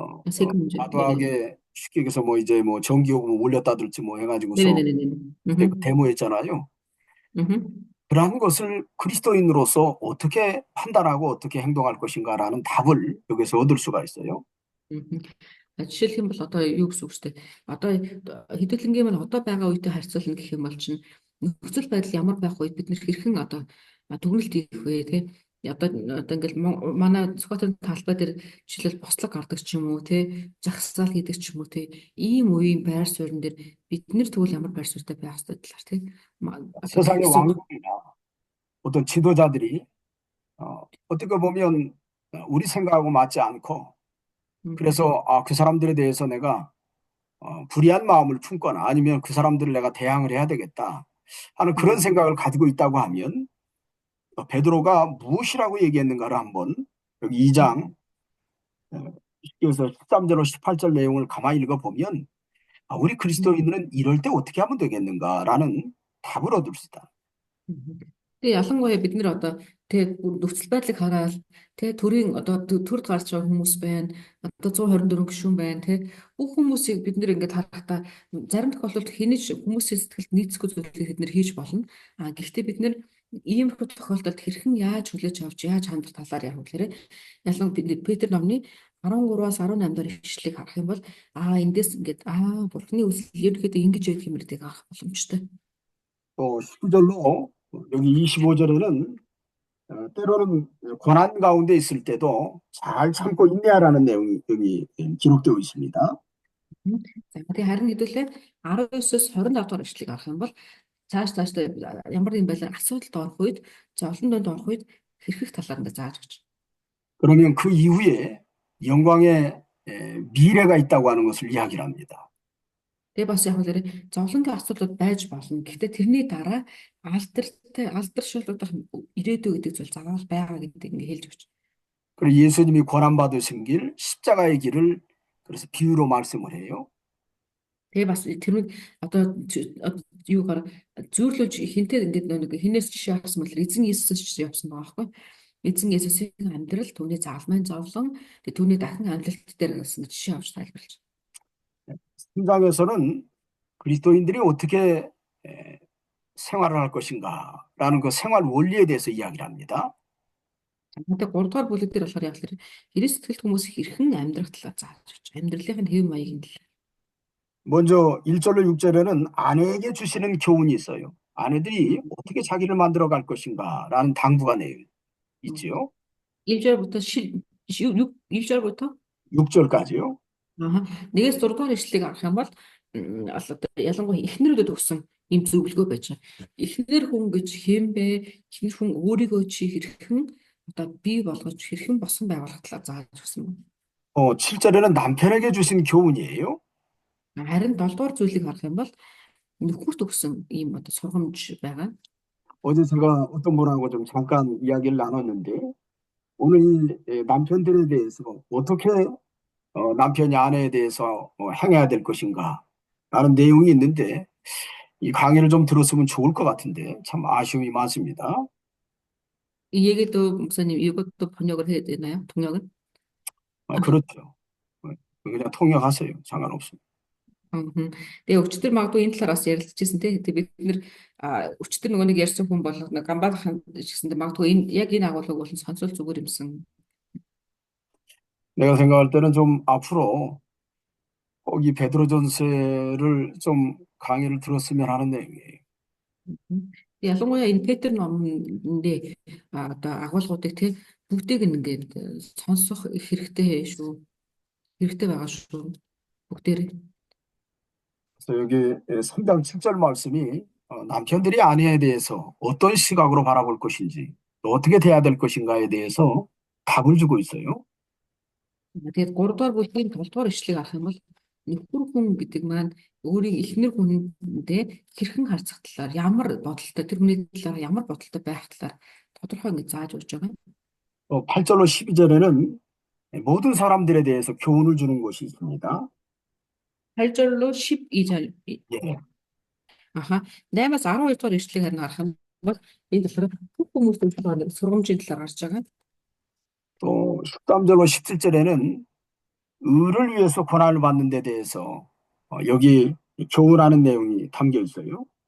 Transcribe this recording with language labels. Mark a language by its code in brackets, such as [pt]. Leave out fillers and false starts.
[ko] 세금 문제. 과도하게 쉽게 얘기해서 뭐 이제 뭐 전기요금 올렸다든지 뭐 해가지고서 네네네네. 데모했잖아요. 그러한 것을 그리스도인으로서 어떻게 판단하고 어떻게 행동할 것인가라는 답을 여기서 얻을 수가 있어요. [mn] Жишээлх юм бол одоо юу гэсэн үг шүү дээ. Одоо хэдүүлэнгийн маань одоо байгаа үедээ харьцуулна гэх юм бол чинь нөхцөл байдал ямар байх үед бид нэр хэрхэн одоо дүгнэлт хийх вэ тий. Одоо ингээл манай Скотын талбай дээр жишээлбэл бослог гардаг ч юм уу тий, жагсаал хийдэг ч юм уу тий. Ийм үеийн байр суурин дээр бид нэр тэгвэл ямар байр суурьтай байх ёстой талаар тий. [ko] 세상의 왕국이나 어떤 지도자들이 어떻게 보면 우리 생각하고 맞지 않고 그래서 그 사람들에 대해서 내가 불이한 마음을 품거나 아니면 그 사람들을 내가 대항을 해야 되겠다 하는 그런 생각을 가지고 있다고 하면 베드로가 무엇이라고 얘기했는가를 한번 여기 2장 그래서 13절로 18절 내용을 가만히 읽어보면 우리 그리스도인들은 이럴 때 어떻게 하면 되겠는가라는 답을 얻을 수 있다. [mn] Тэгээ ялангуяа бид нэр одоо тэгээ нөхцөл байдлыг хараад тэгээ төрийн одоо төрд гарч байгаа хүмүүс байна. Одоо 124 гишүүн байна тий. Бүх хүмүүсийг бид нэр ингээд харахтаа зарим тохиолдолд хинэж хүмүүсийн сэтгэлд нийцэхгүй зүйлийг бид нэр хийж болно. Гэхдээ бид нэр иймэрхүү тохиолдолд хэрхэн яаж хүлээж авч яаж хандах талаар яг хэлээрээ ялангуяа бид Петр номны 13-аас 18 дэх ишлэлийг харах юм бол эндээс ингээд бурхны үсэл ерөнхийдөө ингэж байдаг юм гэдгийг харах боломжтой. [ko] 또 19절로 여기 25절에는 때로는 고난 가운데 있을 때도 잘 참고 인내하라는 내용이 여기 기록되어 있습니다. [mn] За тэгээ харин хэдүүлээ 19-с 25 дахь ишлэгийг харах юм бол цаашдаа ямар нэгэн байдлаар асуудалд орох үед, зовлон донд орох үед хэрхэх талаар нь зааж өгч. [ko] 그러면 그 이후에 영광의 미래가 있다고 하는 것을 이야기를 합니다. [mn] Тэгээ бас яг л зовлонгийн асуудлууд байж болно. Гэхдээ тэрний дараа алдаршуулах ирээдүй гэдэг зүйл заавал байгаа гэдэг ингээ хэлж өгч. [ko] 그리고 예수님이 고난 받으신 길, 십자가의 길을 그래서 비유로 말씀을 해요. [mn] Тэгээ бас тэрнийг одоо юугаар зөөрлөж хинтээ ингээд нэг хинээс жишээ авсан бол эзэн Иесус жишээ явсан байгаа байхгүй. Эзэн Иесусийн амьдрал, түүний заалмайн зовлон, тэгээ түүний дахин амьлалт дээр гэсэн жишээ авч тайлбарлаж. [ko] 3장에서는 그리스도인들이 어떻게 생활을 할 것인가라는 그 생활 원리에 대해서 이야기를 합니다. [mn] Тэгээд 3 дугаар бүлэг дээр болохоор яг л Христ хүмүүс хэрхэн амьдрах талаар зааж өгч, амьдралын хэв маягийн талаар. [ko] 먼저 1절로 6절에는 아내에게 주시는 교훈이 있어요. 아내들이 어떻게 자기를 만들어 갈 것인가라는 당부가 있지요. 1절부터 1절부터 6절까지요. [mn] нэгээс 6 дугаар ишлэлийг харах юм бол ялангуяа эхнэрүүдэд өгсөн ийм зөвлөгөө байж байгаа. Эхнэр хүн гэж хэм бэ? Эхнэр хүн өөрийгөө чи хэрхэн одоо бий болгож хэрхэн босон байгуулах талаар зааж өгсөн. [ko] 7절에는 남편에게 주신 교훈이에요. [mn] Харин 7 дугаар зүйлийг харах юм бол нөхөрт өгсөн ийм одоо сургамж байгаа. [ko] 어제 제가 어떤 분하고 좀 잠깐 이야기를 나눴는데 오늘 이 남편들에 대해서 어떻게 남편이 아내에 대해서 행해야 될 것인가 라는 내용이 있는데 이 강의를 좀 들었으면 좋을 것 같은데 참 아쉬움이 많습니다. 이 얘기도 목사님 이것도 번역을 해야 되나요? 통역은? 그렇죠. 그냥 통역하세요. 상관없습니다. [mn] Тэгээ өчтөр магадгүй энэ талаар бас ярилцчихсэн тий. Тэгээ бид нэр өчтөр нөгөө нэг ярьсан хүн бол Гамбалхан гэсэн магадгүй яг энэ агуулгыг бол сонсол зүгээр юмсан. [ko] 내가 생각할 때는 좀 앞으로 꼭 이 베드로전서를 좀 강의를 들었으면 하는 내용이에요. [mn] ялангуяа энэ Петр номны одоо агуулгуудыг тий бүгдийг ингээд сонсох хэрэгтэй шүү. хэрэгтэй байгаа шүү. бүгдээрээ. [ko] 그래서 여기 3장 7절 말씀이 남편들이 아내에 대해서 어떤 시각으로 바라볼 것인지 또 어떻게 돼야 될 것인가에 대해서 답을 주고 있어요. [mn] Тэгээд 3 дугаар бүлгийн 7 дугаар ишлэгийг харах юм бол нөхөр хүн гэдэг маань өөрийн эхнэр хүндээ хэрхэн харьцах талаар ямар бодолтой тэр хүний талаар ямар бодолтой байх талаар тодорхой ингэ зааж өгч байгаа. [ko] 8절로 12절에는 모든 사람들에 대해서 교훈을 주는 것이 있습니다. 8절로 12절. 예. 아하. [mn] 8-аас 12 дугаар ишлэгийг харах юм бол энэ болохоор бүх хүмүүст сургамжийн талаар гарч байгаа. [ko] 또 13절로 17절에는 의를 위해서 고난을 받는 데 대해서 여기 교훈하는 내용이 담겨 있어요.